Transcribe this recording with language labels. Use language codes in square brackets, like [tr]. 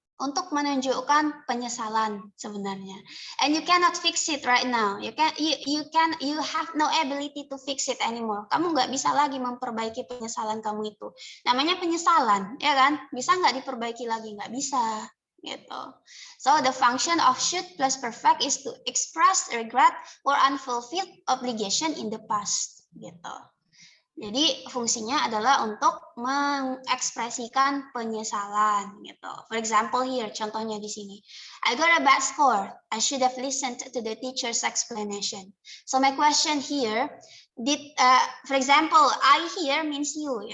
[id] Untuk menunjukkan penyesalan sebenarnya. [en] And you cannot fix it right now. You have no ability to fix it anymore. [id] Kamu nggak bisa lagi memperbaiki penyesalan kamu itu. Namanya penyesalan, ya kan? Bisa nggak diperbaiki lagi? Nggak bisa. Gitu. [en] So the function of should plus perfect is to express regret or unfulfilled obligation in the past. [id] Gitu. Jadi fungsinya adalah untuk mengekspresikan penyesalan gitu. [en] For example here, [id] contohnya di sini. [en] I got a bad score. I should have listened to the teacher's explanation. So my question here, for example, I here means you.